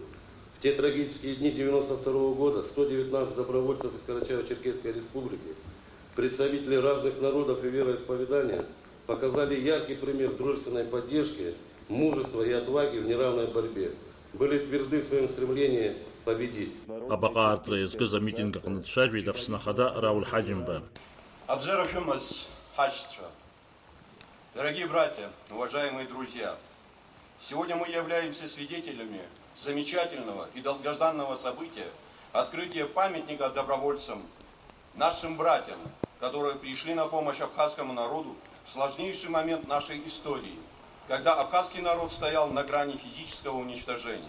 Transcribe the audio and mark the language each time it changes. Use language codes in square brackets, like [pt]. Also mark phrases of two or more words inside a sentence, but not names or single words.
[ru] В те трагические дни 1992 года 119 добровольцев из Карачаево-Черкесской республики, представители разных народов и вероисповедания, показали яркий пример дружественной поддержки, мужества и отваги в неравной борьбе. Были тверды в своем стремлении победить. [ab] Абаҟаартра иазкыз амитинг аҟны дцәажәеит Аԥсны Ахада Раулҳаџьымба. [ru] Дорогие братья, уважаемые друзья, сегодня мы являемся свидетелями замечательного и долгожданного события открытия памятника добровольцам, нашим братьям, которые пришли на помощь абхазскому народу в сложнейший момент нашей истории, когда абхазский народ стоял на грани физического уничтожения.